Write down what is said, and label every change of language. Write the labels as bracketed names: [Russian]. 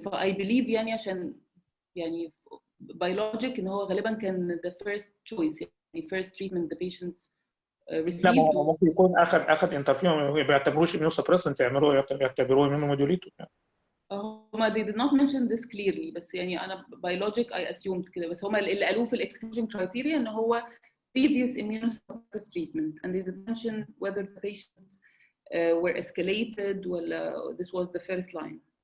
[English] ف I believe [Arabic] يعني عشان يعني [English] biologic [Arabic] ان هو غالبا كان [English] the first choice [Arabic] يعني [English] first treatment the patients received. [Arabic] لا ممكن يكون اخذ انترفيرون ما بيعتبروش [English] immune suppressant [Arabic] يعتبروه [English] immune modulator. [Arabic] هما [English] they did not mention this clearly [Arabic] بس يعني أنا [English] biologic I assumed [Arabic] كده بس هما اللي قالوه في [English] exclusion criteria [Arabic] إن هو [English] previous immunosuppressive treatment and they did mention whether the patients were escalated [Arabic] ولا [English] this was the first line.